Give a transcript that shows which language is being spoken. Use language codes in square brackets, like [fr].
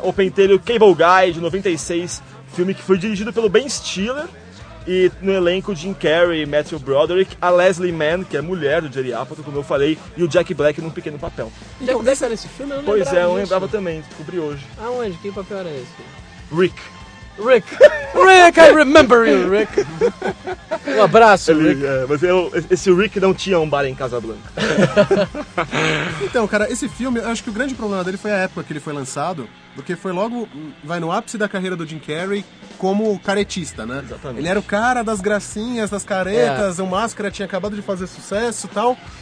[pt] O Pentelho Cable Guy, de 96, filme que foi dirigido pelo Ben Stiller, e no elenco Jim Carrey, Matthew Broderick, a Leslie Mann, que é mulher do Jerry Apatow, como eu falei, e o Jack Black num pequeno papel. Jack Black era esse filme? Eu lembrava também, descobri hoje. Aonde? Que papel era esse? Rick! [en] Rick, I remember you, Rick! [pt] Um abraço, ele, Rick! Esse Rick não tinha um bar em Casablanca. Então, cara, esse filme, eu acho que o grande problema dele foi a época que ele foi lançado, porque foi logo, vai no ápice da carreira do Jim Carrey, como caretista, né? Exatamente. Ele era o cara das gracinhas, das caretas, o Máscara tinha acabado de fazer sucesso e tal.